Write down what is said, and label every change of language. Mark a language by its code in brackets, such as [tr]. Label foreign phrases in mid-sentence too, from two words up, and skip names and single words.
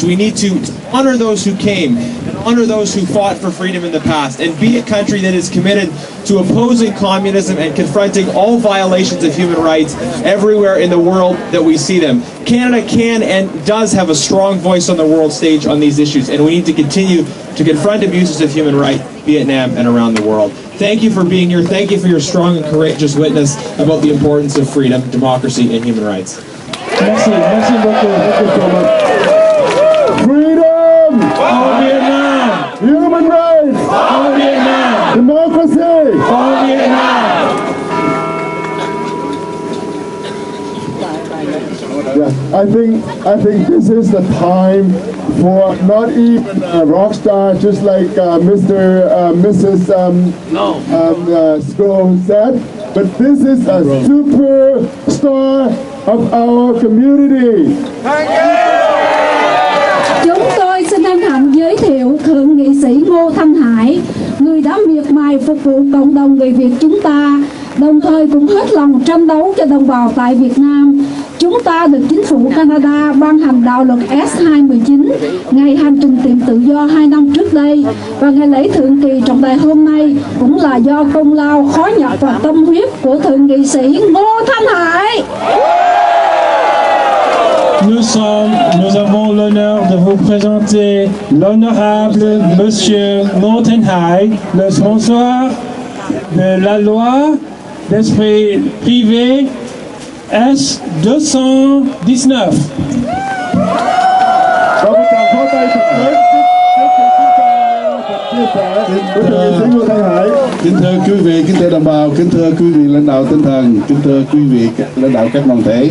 [en] We need to honor those who came and honor those who fought for freedom in the past and be a country that is committed to opposing communism and confronting all violations of human rights everywhere in the world that we see them. Canada can and does have a strong voice on the world stage on these issues, and we need to continue to confront abuses of human rights in Vietnam and around the world. Thank you for being here. Thank you for your strong and courageous witness about the importance of freedom, democracy, and human rights. [fr] Merci beaucoup. [en] Freedom! For Vietnam! Human rights! For Vietnam! Democracy! For Vietnam! Yeah, I think this is the time for not even a rock star, just like Mrs. Scroll said, but this is a superstar of our community. [vi] Chúng tôi xin hân hạnh giới thiệu Thượng nghị sĩ Ngô Thanh Hải, người đã miệt mài phục vụ cộng đồng người Việt chúng ta, đồng thời cũng hết lòng tranh đấu cho đồng bào tại Việt Nam. Chúng ta được chính phủ Canada ban hành đạo luật S-219 ngày hành trình tìm tự do 2 năm trước đây, và ngày lễ thượng kỳ trọng đại hôm nay cũng là do công lao khó nhọc và tâm huyết của Thượng nghị sĩ Ngô Thanh Hải. [fr] Nous avons l'honneur de vous présenter l'honorable Monsieur Ngô Thanh Hải, le sponsor de la loi d'esprit privé S-219. [vi] Kính thưa quý vị, kính thưa đồng bào, kính thưa quý vị lãnh đạo tinh thần, kính thưa quý vị lãnh đạo các đoàn thể.